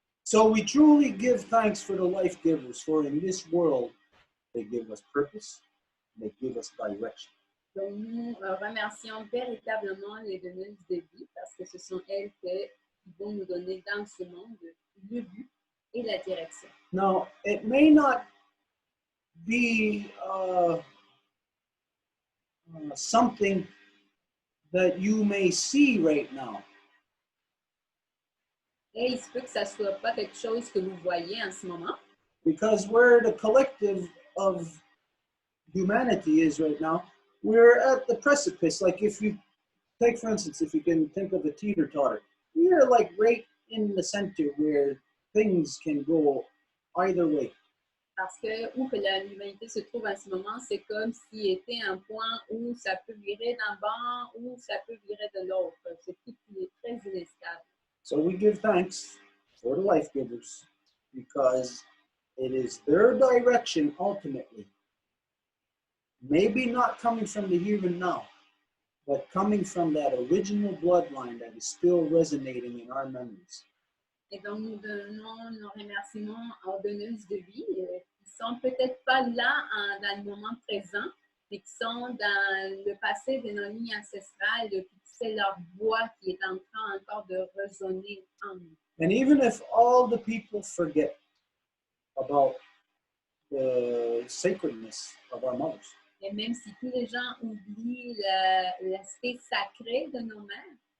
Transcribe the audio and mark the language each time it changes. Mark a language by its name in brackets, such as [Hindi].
[English] So we truly give thanks for the life givers, for in this world, they give us purpose, they give us direction. [French] Donc, nous remercions véritablement les donneuses de vie parce que ce sont elles qui vont nous donner dans ce monde le but et la direction. [English] Now, it may not be something that you may see right now. [French] Et il se peut que ça soit pas quelque chose que vous voyez en ce moment. [English] Because where the collective of humanity is right now, we're at the precipice. Like if you take, for instance, if you can think of a teeter-totter, we're like right in the center where things can go either way. [French] Parce que où que l'humanité se trouve en ce moment, c'est comme s'il était un point où ça peut virer d'un bord ou ça peut virer de l'autre. C'est tout qui est très inestable. [English] So we give thanks for the life givers because it is their direction ultimately. Maybe not coming from the here and now, but coming from that original bloodline that is still resonating in our memories. [French] Et donc, nous donnons nos remerciements aux donneuses de vie qui ne sont peut-être pas là dans le moment présent, mais qui sont dans le passé de nos lignes ancestrales, puis c'est leur voix qui est en train encore de résonner en nous. [English] And even if all the people forget about the sacredness of our mothers, [French] Et même si tous les gens oublient l'aspect sacré de nos mères,